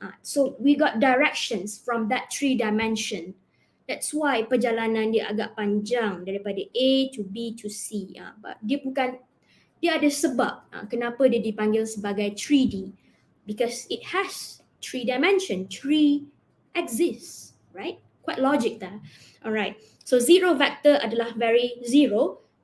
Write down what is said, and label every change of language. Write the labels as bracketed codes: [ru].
[en] So we got directions from that 3 dimension. That's why [ms] perjalanan dia agak panjang daripada [en] A to B to C. But [ms] dia ada sebab kenapa dia dipanggil sebagai 3D. [en] Because it has 3 dimension, 3 axis, right? Quite logic dah. Alright. So zero vector adalah very zero.